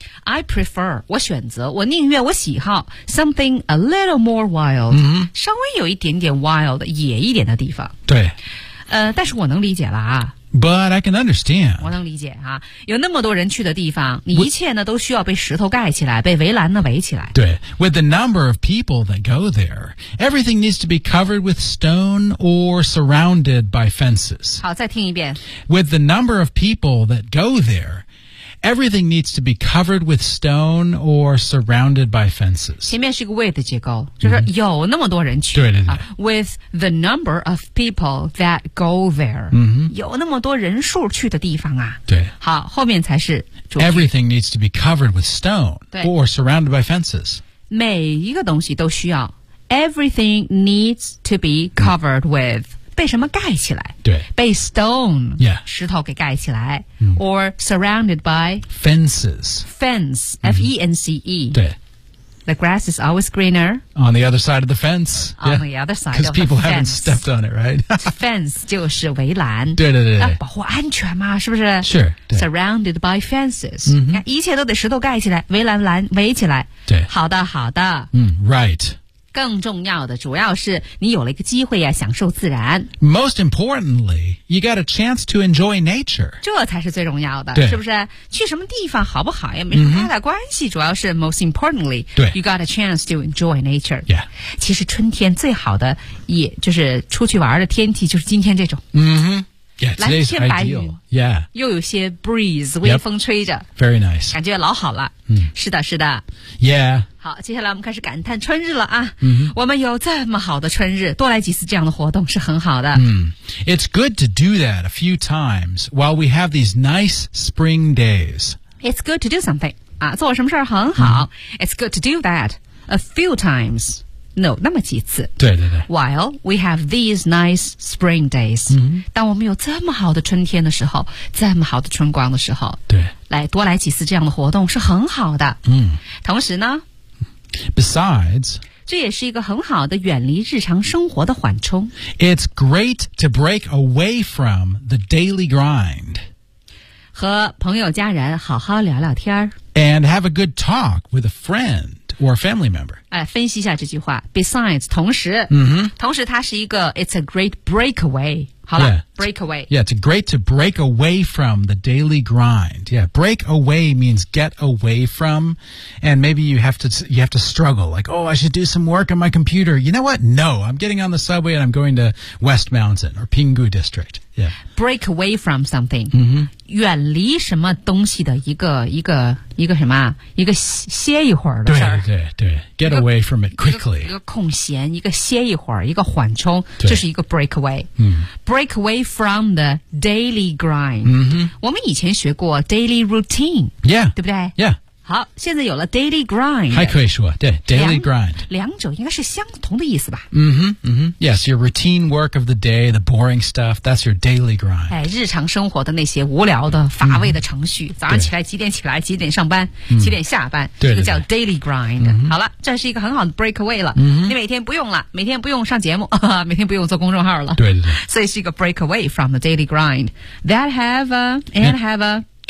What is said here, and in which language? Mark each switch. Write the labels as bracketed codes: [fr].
[en] I prefer, [zh] 我选择我宁愿我喜好 [en] something a little more wild,、 [zh] 稍微有一点点 wild, 野一点的地方。对。但是我能理解了啊。 [en] But I can understand. [zh] 我能理解啊。有那么多人去的地方你一切呢都需要被石头盖起来被围栏呢围起来。对。 [en] With the number of people that go there, everything needs to be covered with stone or surrounded by fences. [zh] 好再听一遍。 [en] With the number of people that go there, everything needs to be covered with stone or surrounded by fences. [zh] 前面是一个 with 的结构就是有那么多人去。对对对。 [en] With the number of people that go there.、 [zh] 有那么多人数去的地方啊。对。好后面才是主题。 [en] Everything needs to be covered with stone [zh] 对 [en] or surrounded by fences. [zh] 每一个东西都需要。 [en] Everything needs to be covered with. [zh] 被什么盖起来对被 stone、 [en] yeah. [zh] 石头给盖起来、 mm. [en] or surrounded by fences fence F-E-N-C-E、 [zh] 对 [en] The grass is always greener. On the other side of the fence. On the other side of the fence. Because people haven't stepped on it, right? [zh] Fence 就是围栏。对对对。要保护安全嘛，是不是？ [en] Sure. Surrounded by fences. [zh] 看，一切都得石头盖起来，围栏拦围起来。对。好的，好的。 [en] Right. [zh] 更重要的主要是你有了一个机会啊享受自然。 [en] Most importantly, you got a chance to enjoy nature. [zh] 这才是最重要的是不是去什么地方好不好也没什么太大关系、主要是 [en] most importantly, you got a chance to enjoy nature. Yeah. [zh] 其实春天最好的也就是出去玩的天气就是今天这种。 [en] Yeah, today's ideal. [zh] 蓝天白云。 [en] Yeah. [zh] 又有些 breeze, 微风吹着。 [en] Yep. Very nice. [zh] 感觉老好了。是的是的。 [en] Yeah. [zh] 好，接下来我们开始感叹春日了啊！我们有这么好的春日，多来几次这样的活动是很好的。 [en] It's good to do that a few times while we have these nice spring days. It's good to do something. 啊， [zh] 做什么事儿很好。 [en] It's good to do that a few times. [zh] No, 那么几次。对对对。 [en] While we have these nice spring days. [zh] 当我们有这么好的春天的时候，这么好的春光的时候，对，来多来几次这样的活动是很好的。同时呢。 [en] Besides, [zh] 这也是一个很好的远离日常生活的缓冲。 [en] It's great to break away from the daily grind. [zh] 和朋友家人好好聊聊天。 [en] And have a good talk with a friend or a family member. [zh] 分析一下这句话。Besides, 同时。同时它是一个 [en] it's a great breakaway. [zh] 好了 break away. [en] Yeah, it's great to break away from the daily grind. Yeah, break away means get away from. And maybe you have to struggle. Like, oh, I should do some work on my computer. You know what? No, I'm getting on the subway and I'm going to West Mountain or Pinggu District. Yeah. Break away from something. [zh] 远离什么东西的一个什么一个歇一会儿的事儿。对对对。 [en] Get away from it quickly. [zh] 一个空闲一个歇一会儿一个缓冲这是一个 break away. [en] Break away from the daily grind. [zh] 我们以前学过 daily routine. [en] Yeah. [zh] 对不对 [en] Yeah. [zh] 好现在有了 daily grind. 还可以说对 daily grind. 两者应该是相同的意思吧。 [en] Yes, your routine work of the day, the boring stuff, that's your daily grind. [zh] 日常生活的那些无聊的乏味的程序、早上起来几点起来几点上班几点下班对对对这个叫 daily grind. 好了这是一个很好的 break away 了。你每天不用了每天不用上节目每天不用做公众号了。对对对。所以是一个 [en] break away from the daily grind. That have a, and have a